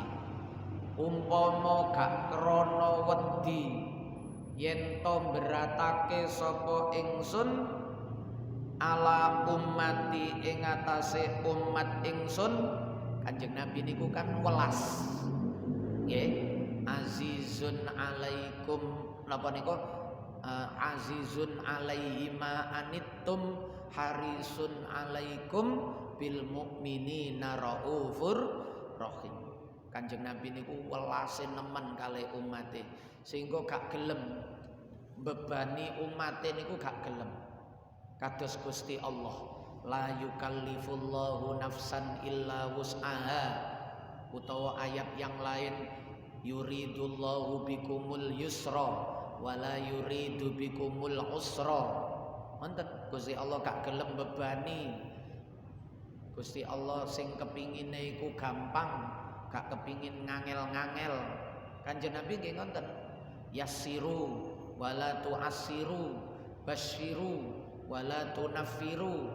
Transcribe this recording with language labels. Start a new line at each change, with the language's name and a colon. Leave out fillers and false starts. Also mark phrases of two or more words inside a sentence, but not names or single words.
Javanese: Umpama gak krana wedi yen to beratake sapa ingsun
Arabic: على أمتي
Javanese: ing atase umat ingsun. Kanjeng Nabi niku kan welas. Nggih,
Arabic: عزيز عليكم
Javanese: napa niku?
Arabic: عزيز عليه ما عنتم حريص عليكم بالمؤمنين رؤوف رحيم.
Javanese: Kanjeng Nabi niku welase nemen kalih umate sehingga gak gelem bebani umate niku gak gelem. Kados Gusti Allah,
Arabic: لا يكلف الله نفسا إلا وسعها.
Javanese: Utawa ayat
Indonesian: yang lain,
Arabic: يريد الله بكم اليسر ولا يريد بكم العسر.
Javanese: Wonten Gusti Allah gak gelem bebani. Gusti Allah sing kepingine iku gampang, gak kepingin ngangel-ngangel. Kanjeng Nabi nggih ngoten,
Arabic: يسروا ولا تعسروا بشروا ولا تنفروا.